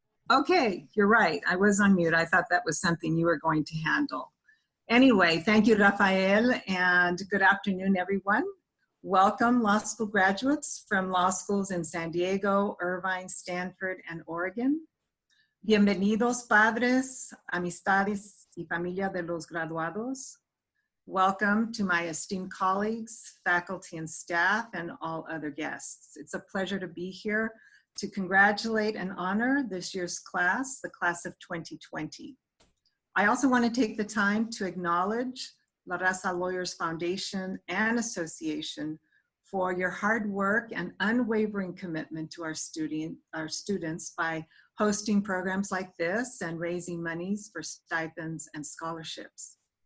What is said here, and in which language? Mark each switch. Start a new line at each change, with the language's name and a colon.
English: Okay, you're right. I was on mute. I thought that was something you were going to handle. Anyway, thank you, Rafael, and good afternoon, everyone. Welcome, law school graduates from law schools in San Diego, Irvine, Stanford, and Oregon.
Spanish: Bienvenidos, padres, amistades y familia de los graduados.
English: Welcome to my esteemed colleagues, faculty and staff, and all other guests. It's a pleasure to be here to congratulate and honor this year's class, the class of 2020. I also want to take the time to acknowledge La Raza Lawyers Foundation and Association for your hard work and unwavering commitment to our students by hosting programs like this and raising monies for stipends and scholarships.